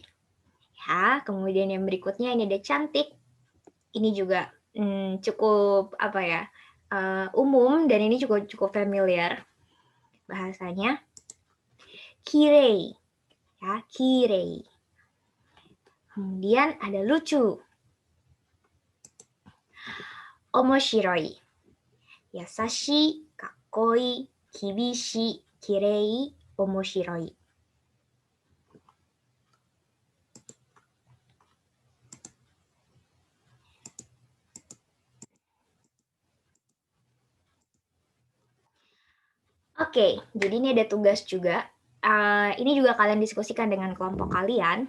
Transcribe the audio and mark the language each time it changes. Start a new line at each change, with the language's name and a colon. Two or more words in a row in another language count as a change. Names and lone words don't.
Indonesian: Ya, kemudian yang berikutnya ini ada cantik. Ini juga cukup apa ya, umum dan ini cukup familiar bahasanya.
Japanese: Kirei, ya, kirei.
Indonesian: Kemudian ada lucu.
Japanese: Omoshiroi. Yasashi, kakkoi, kibishi, kirei, omoshiroi.
Indonesian: Oke, jadi ini ada tugas juga. Ini juga kalian diskusikan dengan kelompok kalian.